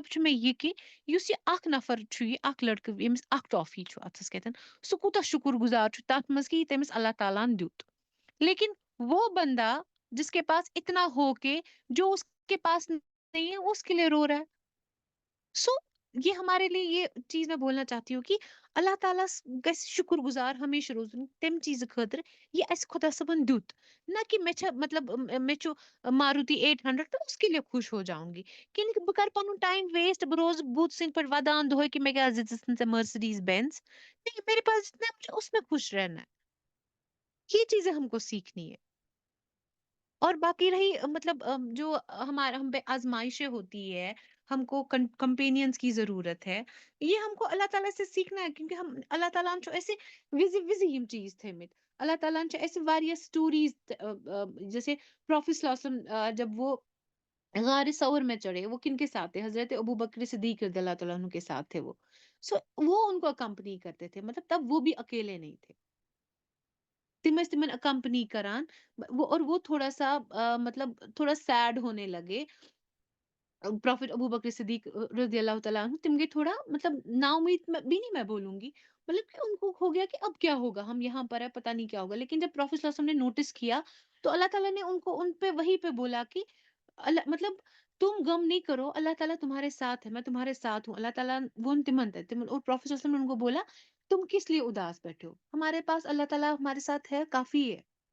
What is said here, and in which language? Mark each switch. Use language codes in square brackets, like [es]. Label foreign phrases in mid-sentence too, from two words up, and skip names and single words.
[ks] چھُ مےٚ یہِ کہِ یُس یہِ اکھ نفر چھُ یہِ اکھ لڑکہٕ ییٚمِس اکھ ٹافی چھُ اتھس کٮ۪تھ سُہ کوٗتاہ شُکر گُزار چھُ تتھ منٛز کہ یہِ تٔمِس اللہ تعالیٰ ہن دیُت لیکن [ur] وہ بندہ جس کے پاس اتنا ہو کے جو اس کے پاس نہیں ہے وہ اس کے لیے رو رہا ہے سو یہ ہمارے لیے یہ چیز میں بولنا چاہتی ہوں کہ [ks] اللہ تعالیٰ گژھِ شکر گزار ہمیشہ روزُن تمہِ چیٖزٕ خٲطرٕ یہ اسہِ خدا صٲبن دیُت نہ کہ مےٚ چھا مطلب مےٚ چھُ ماروتی 800 [ur] تو اس کے لیے خوش ہو جاؤں گی کیونکہ [ks] بہٕ کرٕ پنُن [en] time waste [ks] بہٕ روزٕ بُت سٕنٛدۍ پٲٹھۍ ودان دۄہے کہ مےٚ کیٛازِ دِژٕتھ نہٕ ژےٚ مرسڈیز بینز [ur] نہیں میرے پاس جتنا ہے مجھے اس میں خوش رہنا ہے یہ چیزیں ہم کو سیکھنی ہے اور باقی رہی مطلب جو ہمارا ہم پہ آزمائشیں ہوتی ہے ہم کو کمپینینس کی ضرورت ہے یہ ہم کو اللہ تعالیٰ سے سیکھنا ہے کیونکہ ہم اللہ تعالیٰ [ks] ہن چھُ ایسے وزی وزی یم چیز تھٲمٕتۍ اللہ تعالیٰ ہن چھُ ایسے واریاہ سٹوریز [ur] جیسے پروفیٹ صلی اللہ علیہ وسلم جب وہ غار ثور میں چڑھے وہ کن کے ساتھ تھے حضرت ابو بکر صدیق رضی اللہ تعالیٰ عنہ کے ساتھ تھے وہ سو وہ ان کو اکمپنی کرتے تھے مطلب تب وہ بھی اکیلے نہیں تھے [ks] تم ٲسۍ تمن اکمپنی کران [ur] اور وہ تھوڑا سا مطلب تھوڑا سیڈ ہونے لگے پروفیٹ ابو بکر صدیق رضی اللہ تعالیٰ عنہ تم گئی تھوڑا مطلب نا امید بھی نہیں میں بولوں گی مطلب کہ ان کو ہو گیا کہ اب کیا ہوگا ہم یہاں پر ہے پتہ نہیں کیا ہوگا لیکن جب پروفیٹ صلی اللہ علیہ وسلم نے نوٹس کیا تو اللہ تعالیٰ نے ان کو ان پہ وہی پہ بولا کہ اللہ مطلب تم غم نہیں کرو اللہ تعالیٰ تمہارے ساتھ ہے میں تمہارے ساتھ ہوں اللہ تعالیٰ وہ تمن ہے اور پروفیٹ صلی اللہ علیہ وسلم نے ان کو بولا تم کس لیے اداس بیٹھے ہو ہمارے پاس اللہ تعالیٰ ہمارے ساتھ ہے کافی ہے